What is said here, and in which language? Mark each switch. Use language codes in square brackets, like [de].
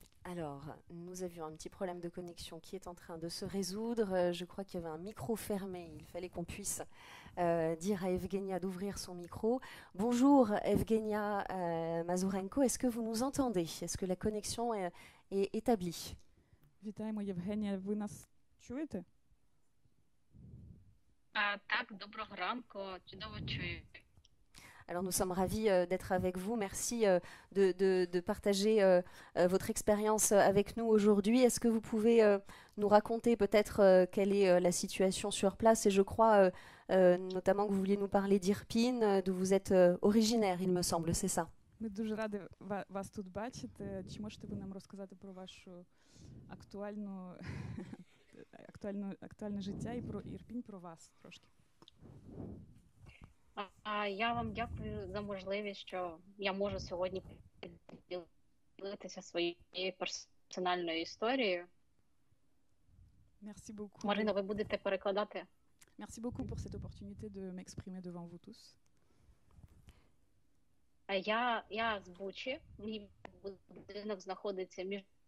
[fr] Alors, nous avions un petit problème de connexion qui est en train de se résoudre. Je crois qu'il y avait un micro fermé. Il fallait qu'on puisse dire à Evgenia d'ouvrir son micro. Bonjour Evgenia Mazurenko, est-ce que vous nous entendez? Est-ce que la connexion est établie? [uk] Вітаємо, Євгенія. Ви нас чуєте? Так, доброго ранку, чудово чую. [fr] Alors nous sommes ravis d'être avec vous. Merci de partager votre expérience avec nous aujourd'hui. Est-ce que vous pouvez nous raconter peut-être quelle est la situation sur place? Et je crois notamment que vous vouliez nous parler d'Irpin, d'où vous êtes originaire, il me semble, c'est ça. [uk] Ми дуже раді вас тут бачити. Чи можете ви нам розказати про вашу актуальне життя і про Ірпінь, про вас трошки? Я вам дякую за можливість, що я можу сьогодні поділитися своєю персональною історією. [fr] Merci beaucoup. [uk] Марина, ви будете перекладати? [fr] Merci beaucoup pour cette opportunité de m'exprimer devant vous tous. [uk] Я з Бучі. Мій будинок знаходиться між...